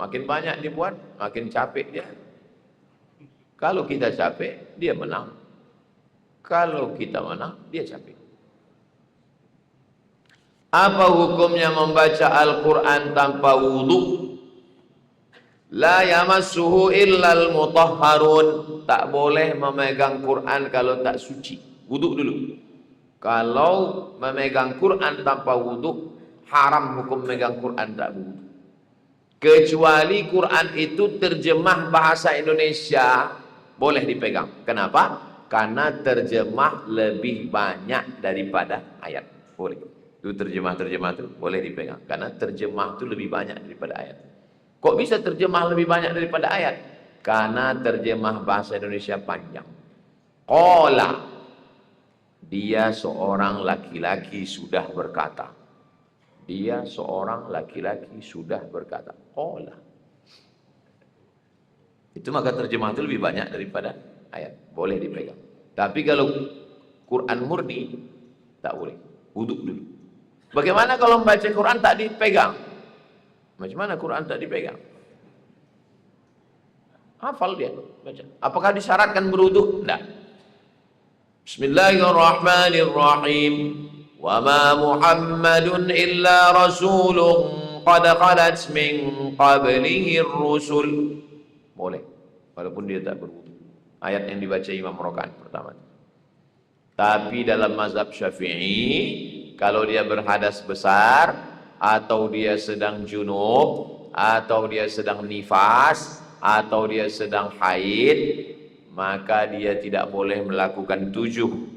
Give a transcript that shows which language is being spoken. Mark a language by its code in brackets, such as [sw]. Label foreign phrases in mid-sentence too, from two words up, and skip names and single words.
[id] Makin banyak dibuat, makin capek dia. Kalau kita capek, dia menang. Kalau kita menang, dia capek. Apa hukumnya membaca Al-Quran tanpa wudu? [ar] لا يمسه إلا المطهرون. [ms] Tak boleh memegang Quran kalau tak suci. Wudu dulu. Kalau memegang Quran tanpa wudu, haram hukum megang Quran tak wudu. Kecuali Quran itu terjemah bahasa Indonesia, boleh dipegang. Kenapa? Karena terjemah lebih banyak daripada ayat. Boleh. Itu terjemah-terjemah itu boleh dipegang. Karena terjemah itu lebih banyak daripada ayat. Kok bisa terjemah lebih banyak daripada ayat? Karena terjemah bahasa Indonesia panjang. Qala, dia seorang laki-laki sudah berkata. Dia seorang laki-laki sudah berkata. Qala. Itu maka terjemah itu lebih banyak daripada ayat. Boleh dipegang. Tapi kalau Quran murni, tak boleh. Wuduk dulu. Bagaimana kalau membaca Quran tak dipegang? Macam mana Quran tak dipegang? Hafal dia baca. Apakah disyaratkan berwuduk? Tidak. [ar] بسم الله الرحمن الرحيم. وما محمد إلا رسول قد خلت من قبله الرسل. [ms] Boleh, walaupun dia tak berwudu. Ayat yang dibaca Imam Rakaat pertama. Tapi dalam mazhab Syafi'i, kalau dia berhadas besar, atau dia sedang junub, atau dia sedang nifas, atau dia sedang haid, maka dia tidak boleh melakukan 7.